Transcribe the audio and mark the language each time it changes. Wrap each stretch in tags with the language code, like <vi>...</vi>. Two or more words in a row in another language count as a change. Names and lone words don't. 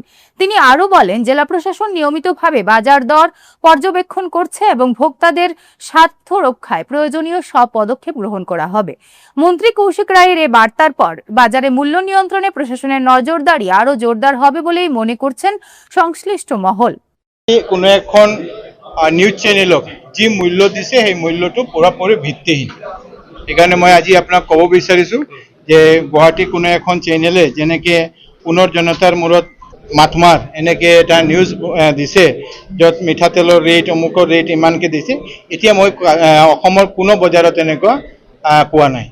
<bn>তিনি আরও বলেন, জেলা প্রশাসন নিয়মিতভাবে বাজার দর পর্যবেক্ষণ করছে এবং ভোক্তাদের স্বার্থ রক্ষায় প্রয়োজনীয় সব পদক্ষেপ গ্রহণ করা হবে। মন্ত্রী কৌশিক রায়ের এই বার্তার পর বাজারে মূল্য নিয়ন্ত্রণে প্রশাসনের নজরদারি আরও জোরদার হবে বলেই মনে করছেন সংশ্লিষ্ট মহল।</bn> <as>কোনো এখন নিউজ চেনেলক যি মূল্য দিছে সেই মূল্যটো পুৰাপুৰি ভিত্তিহীন। সেইকাৰণে মই আজি আপোনাক ক'ব বিচাৰিছোঁ যে গুৱাহাটী কোনো এখন চেনেলে যেনেকৈ পুনৰ জনতাৰ মূৰত মাতমাৰ এনেকৈ এটা নিউজ দিছে, য'ত মিঠাতেলৰ ৰেট অমুকৰ ৰেট ইমানকৈ দিছে, এতিয়া মই অসমৰ কোনো বজাৰত এনেকুৱা পোৱা নাই।</as>